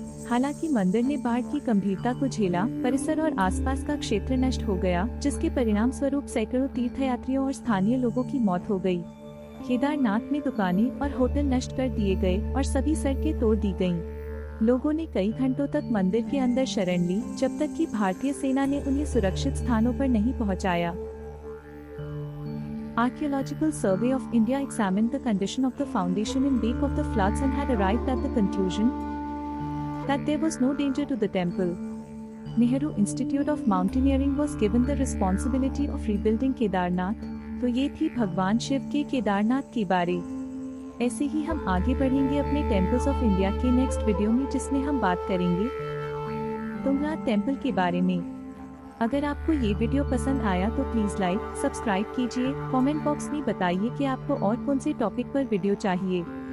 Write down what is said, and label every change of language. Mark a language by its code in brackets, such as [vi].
[hi] हालांकि मंदिर ने बाढ़ की गंभीरता को झेला, परिसर और आसपास का क्षेत्र नष्ट हो गया, जिसके परिणाम स्वरूप सैकड़ों तीर्थयात्रियों और स्थानीय लोगों की मौत हो गई। केदारनाथ में दुकानें और होटल नष्ट कर दिए गए और सभी सड़कें तोड़ दी गयीं। लोगों ने कई घंटों तक मंदिर के अंदर शरण ली, जब तक कि भारतीय सेना ने उन्हें सुरक्षित स्थानों पर नहीं पहुंचाया। [en] Archaeological Survey of India examined the condition of the foundation in wake of the floods and had arrived at the conclusion that there was no danger to the temple. Nehru Institute of Mountaineering was given the responsibility of rebuilding Kedarnath. [hi] तो ये थी भगवान शिव के केदारनाथ के बारे। ऐसे ही हम आगे बढ़ेंगे अपने टेम्पल्स ऑफ इंडिया के नेक्स्ट वीडियो में, जिसमें हम बात करेंगे तुंगनाथ टेम्पल के बारे में। अगर आपको ये वीडियो पसंद आया तो प्लीज लाइक, सब्सक्राइब कीजिए। कमेंट बॉक्स में बताइए कि आपको और कौन से टॉपिक पर वीडियो चाहिए।